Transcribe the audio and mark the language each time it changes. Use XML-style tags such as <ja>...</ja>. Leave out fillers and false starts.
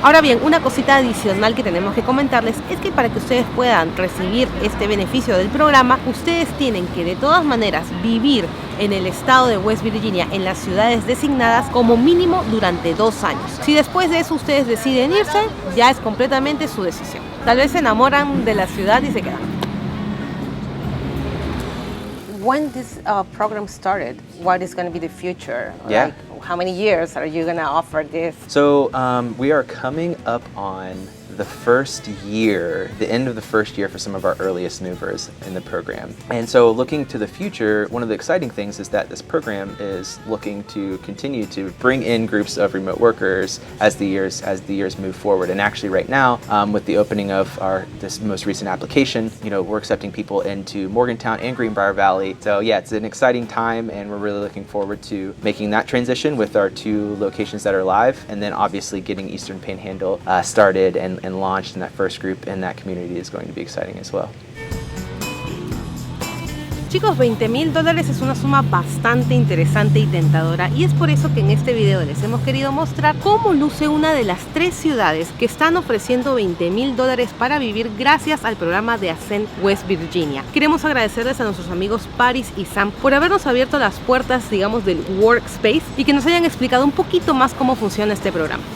<es>Ahora bien, una cosita adicional que tenemos que comentarles es que para que ustedes puedan recibir este beneficio del programa, ustedes tienen que de todas maneras vivir en el estado de West Virginia, en las ciudades designadas como mínimo durante 2 años. Si después de eso ustedes deciden irse, ya es completamente su decisión. Tal vez se enamoran de la ciudad y se quedan.</es> <en>When this program started, what is going to be the future? Yeah. Like, how many years are you going to offer this? So we are coming up on the first year, the end of the first year for some of our earliest movers in the program. And so looking to the future, one of the exciting things is that this program is looking to continue to bring in groups of remote workers as the years move forward. And actually right now, with the opening of this most recent application, we're accepting people into Morgantown and Greenbrier Valley. So yeah, it's an exciting time and we're really looking forward to making that transition with our 2 locations that are live, and then obviously getting Eastern Panhandle started and launched in that first group in that community is going to be exciting as well.</en> <es>Chicos, $20,000 es una suma bastante interesante y tentadora, y es por eso que en este video les hemos querido mostrar cómo luce una de las 3 ciudades que están ofreciendo $20,000 para vivir gracias al programa de Ascend West Virginia. Queremos agradecerles a nuestros amigos Paris y Sam por habernos abierto las puertas, digamos, del workspace y que nos hayan explicado un poquito más cómo funciona este programa.</es>